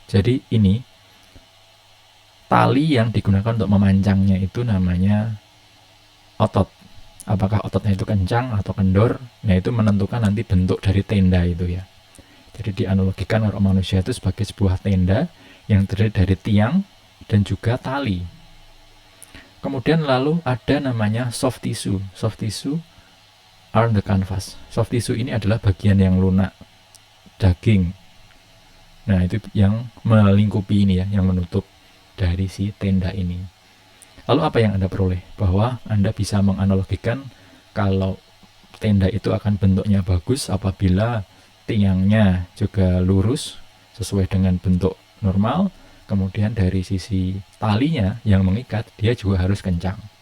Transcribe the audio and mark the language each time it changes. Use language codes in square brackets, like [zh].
[id] Jadi ini tali yang digunakan untuk memancangnya itu namanya otot. Apakah ototnya itu kencang atau kendor, nah itu menentukan nanti bentuk dari tenda itu ya. Jadi dianalogikan kalau manusia itu sebagai sebuah tenda yang terdiri dari tiang dan juga tali. Kemudian lalu ada namanya soft tissue. [en] Soft tissue are the canvas. [id] Soft tissue ini adalah bagian yang lunak, daging. Nah itu yang melingkupi ini ya, yang menutup dari si tenda ini. Lalu apa yang Anda peroleh? Bahwa Anda bisa menganalogikan kalau tenda itu akan bentuknya bagus apabila tiangnya juga lurus sesuai dengan bentuk normal, kemudian dari sisi talinya yang mengikat dia juga harus kencang.